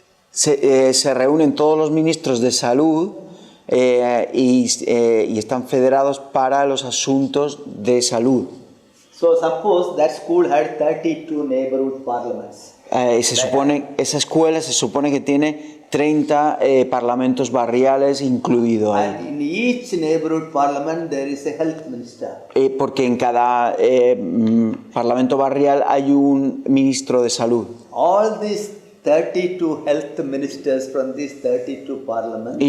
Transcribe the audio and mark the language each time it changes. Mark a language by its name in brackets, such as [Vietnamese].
[Spanish] Se reúnen todos los ministros de salud y están federados para los asuntos de salud. [English] So suppose that school had 32 neighborhood parliaments. [Spanish] Esa escuela se supone que tiene 30 parlamentos barriales incluido ahí. [English] And in each neighborhood parliament there is a health minister. [Spanish] Porque en cada parlamento barrial hay un ministro de salud. [English] All these 32 health ministers from these 32 parliaments,